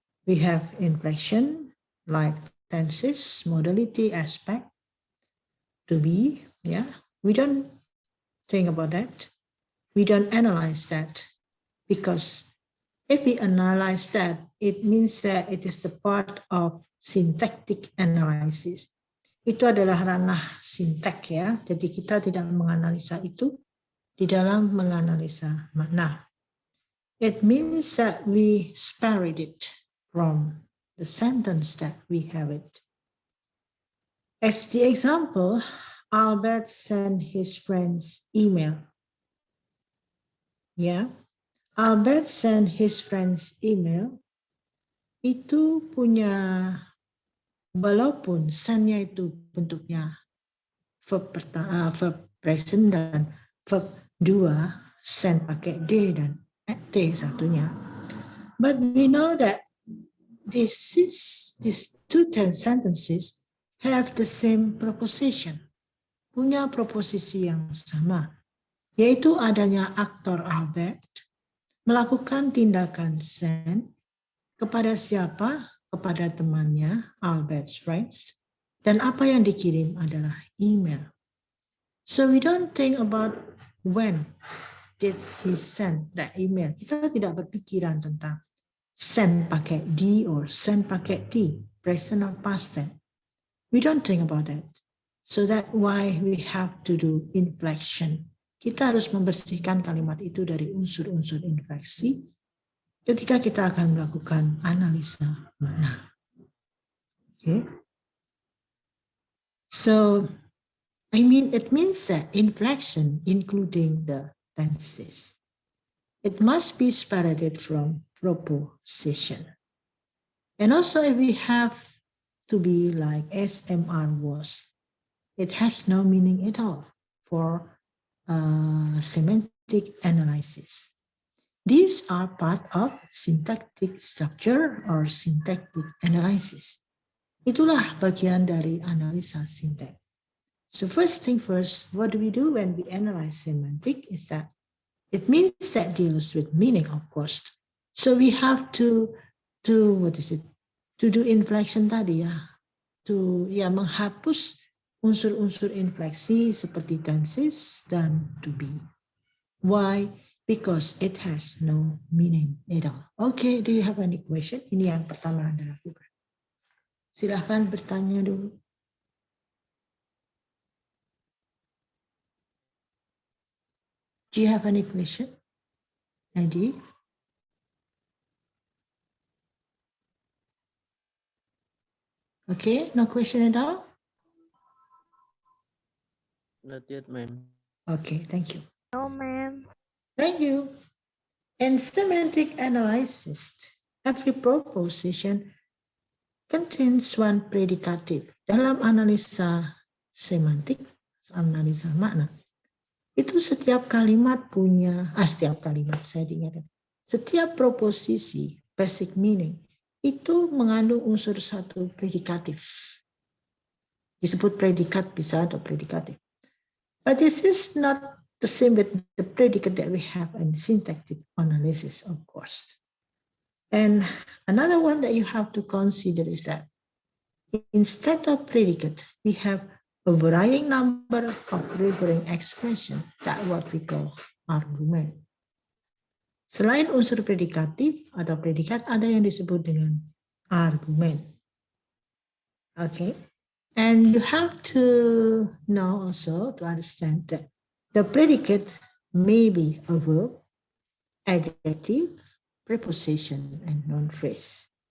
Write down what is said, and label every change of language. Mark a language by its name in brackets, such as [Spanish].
[English] We have inflection like tenses, modality, aspect, to be. Yeah, we don't think about that. We don't analyze that, because if we analyze that, it means that it is the part of syntactic analysis. [Indonesian] Itu adalah ranah sintak ya, jadi kita tidak menganalisa itu di dalam menganalisa makna. [English] It means that we separate it from the sentence that we have it. As the example, Albert sent his friends email. Ya, Albert sent his friends email. [Indonesian] Itu punya, walaupun send-nya itu bentuknya verb present dan verb 2, send pakai D dan T satunya. [English] But we know that these two sentences have the same proposition. [Indonesian] Punya proposisi yang sama. Yaitu adanya aktor Albert melakukan tindakan send kepada siapa? Kepada temannya, Albert's friends. Dan apa yang dikirim adalah email. [English] So we don't think about when did he send that email. [Indonesian] Kita tidak berpikiran tentang send pakai D or send pakai T, [English] present or past tense. We don't think about that. So that's why we have to do inflection. [Indonesian] Kita harus membersihkan kalimat itu dari unsur-unsur infleksi ketika kita akan melakukan analisa makna. [English] Okay. So, it means that inflection, including the tenses, it must be separated from proposition. And also, if we have to be like SMR was, it has no meaning at all for semantic analysis. These are part of syntactic structure or syntactic analysis. [Indonesian] Itulah bagian dari analisa sintak. [English] So first thing first, what do we do when we analyze semantic is that it means that deals with meaning, of course. So we have to do inflection [Indonesian] tadi ya, menghapus unsur-unsur infleksi seperti tenses dan to be. [English] Why? Because it has no meaning at all. Okay, do you have any question? [Indonesian] Ini yang pertama Anda lakukan. Silahkan bertanya dulu. [English] Do you have any question? Adi? Okay, no question at all? Not yet, ma'am. Okay, thank you. No, ma'am. Thank you. In semantic analysis, every proposition contains one predicative. [Indonesian] Dalam analisa semantik, analisa makna, itu setiap kalimat punya, setiap kalimat saya diingatkan, setiap proposisi, basic meaning, itu mengandung unsur satu predikatif. Disebut predikat bisa atau predikatif. [English] But this is not the same with the predicate that we have in syntactic analysis, of course. And another one that you have to consider is that instead of predicate, we have a varying number of referring expression, that what we call argument. [Indonesian] Selain unsur predikatif atau predikat, ada yang disebut dengan argumen. [English] Okay, and you have to know also to understand that the predicate may be a verb, adjective, preposition, and noun phrase.